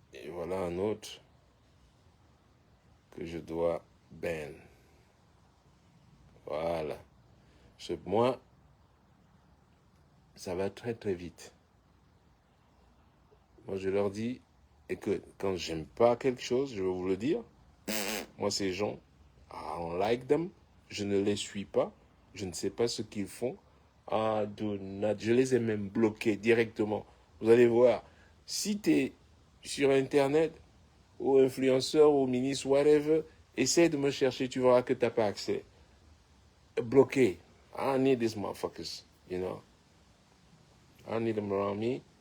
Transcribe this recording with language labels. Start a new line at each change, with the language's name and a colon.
French: voilà un autre que je dois ban. Voilà. Moi, ça va très très vite. Moi, je leur dis, écoute, quand j'aime pas quelque chose, je vais vous le dire. Moi, ces gens,
English: I don't like them.
French: Je ne les suis pas. Je ne sais pas ce qu'ils font.
English: Ah, do not.
French: Je les ai même bloqués directement. Vous allez voir. Si tu es sur Internet, ou influenceur, ou ministre, whatever, essaie de me chercher, tu verras que tu n'as pas accès. Bloqué.
English: I don't need these motherfuckers, you know. I don't need them around me.